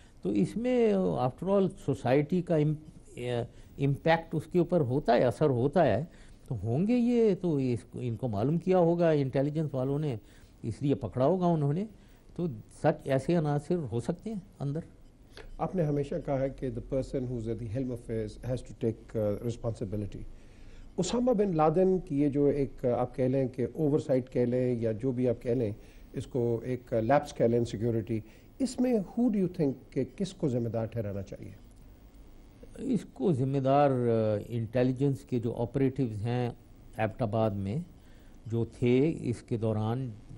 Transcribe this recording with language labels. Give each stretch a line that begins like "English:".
Urdu: تو اس میں after all society کا امپیکٹ اس کے اوپر ہوتا ہے, اثر ہوتا ہے. تو ہوں گے یہ, تو ان کو معلوم کیا ہوگا انٹیلیجنس والوں نے, اس لیے پکڑا ہوگا انہوں نے. تو سچ ایسے عناصر ہو سکتے ہیں اندر. آپ نے ہمیشہ کہا ہے کہ
English: the person who's at the helm of affairs has to take responsibility.
Urdu: Usama bin Laden کی یہ جو ایک آپ کہہ لیں کہ اوور سائٹ کہہ لیں یا جو بھی آپ کہہ لیں, اس کو ایک لیپس کہہ لیں سیکیورٹی, اس میں
English: who do you think
Urdu: کہ کس کو ذمہ دار ٹھہرانا چاہیے؟ اس کو ذمہ دار انٹیلیجنس کے جو آپریٹیوز ہیں ایبٹ آباد میں جو تھے اس کے دوران.